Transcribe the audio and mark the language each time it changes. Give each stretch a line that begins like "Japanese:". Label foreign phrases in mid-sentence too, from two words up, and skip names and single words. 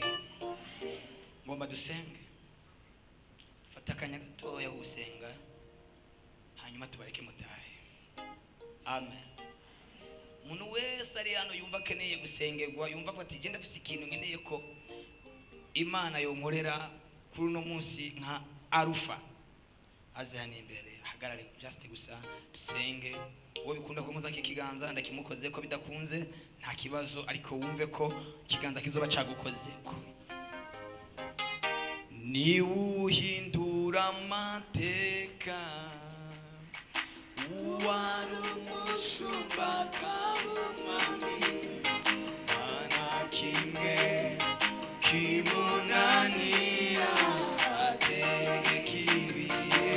Rundi: Ngomba dusenge, fata akanya gatoya gusenga hanyuma tubareke mutahe. Amen. Umuntu wese ari hano yumva akeneye gusengerwa, yumva ko ati genda afise ikintu nkeneye ko Imana yonkorera kuri uno munsi nka Arufa, aze hano imbere hagarare just gusa dusenge. Uwo bikunda ko muza kikiganza ndakimukoze ko bidakunze nta kibazo, ariko wumve ko kiganza kizoba cagukoze ko. Ni uhindura amateka uwarumushumba kabumami ana kimwe kimunanira ategeka ibihe.